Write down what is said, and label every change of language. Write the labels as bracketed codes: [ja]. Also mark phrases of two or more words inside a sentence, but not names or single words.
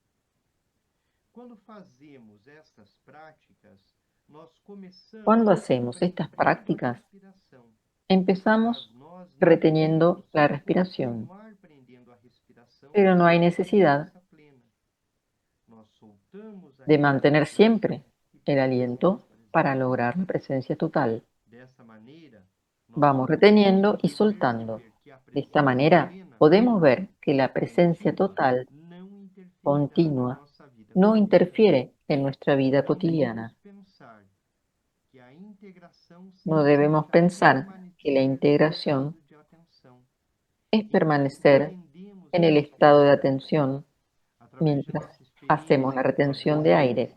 [pt] Quando fazemos estas práticas, nós [es] Cuando [pt] começamos [es] hacemos estas [pt] prendendo a [es] prácticas, [pt] respiração, mas [es] empezamos [pt] nós não [es] reteniendo [pt] podemos [es] la respiración, [pt] continuar prendendo a respiração [es] pero no hay [pt] sem a [es] necesidad [pt] presença plena. Nós soltamos a [es] de mantener [pt] respiração [es] siempre [pt] e [es] el [pt] permanecemos [es] aliento para [pt] presentes. [es] lograr la presencia total. [pt] Dessa maneira, nós [es] Vamos [pt] podemos [es] reteniendo y soltando. [pt] perceber que a [es] De esta manera, podemos ver que la presencia total, continua, no interfiere en nuestra vida cotidiana. No debemos pensar que la integración es permanecer en el estado de atención mientras hacemos la retención de aire.